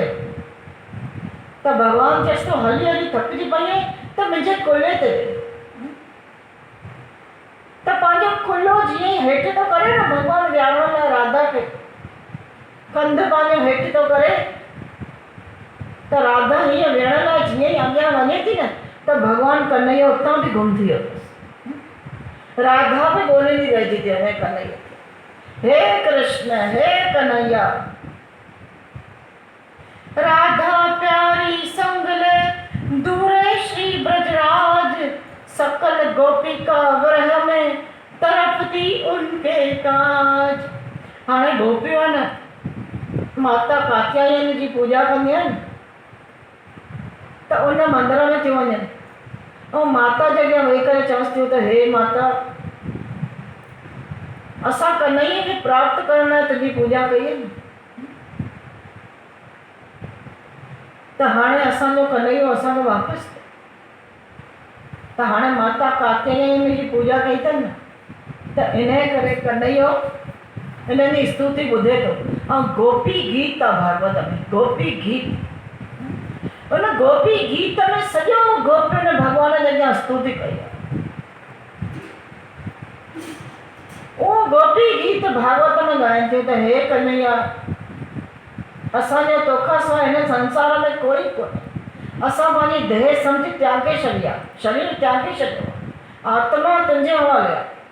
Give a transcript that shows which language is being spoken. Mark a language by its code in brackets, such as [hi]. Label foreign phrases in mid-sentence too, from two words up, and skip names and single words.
[sd] त भॻवानु चएसि थो हली हली थकिजी पई आहीं त मुंहिंजे कुल्हे ते त पंहिंजो कुल्हो जीअं ई हेठि थो करे न, भॻवानु विहारण लाइ राधा खे कंधु पंहिंजो हेठि थो करे, त राधा हीअं विहण लाइ जीअं ई अॻियां वञे थी न, त भॻवानु कन्हैया उतां बि गुम थी वियो। राधा बि ॻोल्हींदी रहिजी थी वञे कन्हैया, हे कृष्ण हे कन्हैया। [hi] राधा प्यारी संग ले दूरे श्री ब्रजराज, सकल गोपिका ग्रह में तरफती उनके काज। [sd] हाणे गोपियूं न माता कात्यायनी जी पूजा कंदियूं आहिनि, त उन मंदर में थियूं वञनि ऐं माता जे अॻियां वेही करे चवंसि थियूं त हे माता असां कन्हैया खे प्राप्त करण लाइ तुंहिंजी पूजा कई आहे, त हाणे असांजो कन्हैयो असांखे वापसि। त हाणे माता कात्यायनी जी पूजा कई अथनि न, त इन करे कन्हैयो इन्हनि जी स्तुति ॿुधे थो। ऐं गोपी गीत आहे भागवत में, गोपी गीत। उन गोपी गीत में सॼो गोपियुनि भॻवान जे अॻियां स्तुति कई आहे। उहो गोपी गीत भागवत में ॻाइनि थियूं त हे कन्हैया असांजो तोखां सवाइ हिन संसार में कोई कोन्हे। असां पंहिंजी देह सम्झी त्यागे छॾी आहे, शरीर त्यागे छॾियो, आत्मा तुंहिंजे हवाले आहे।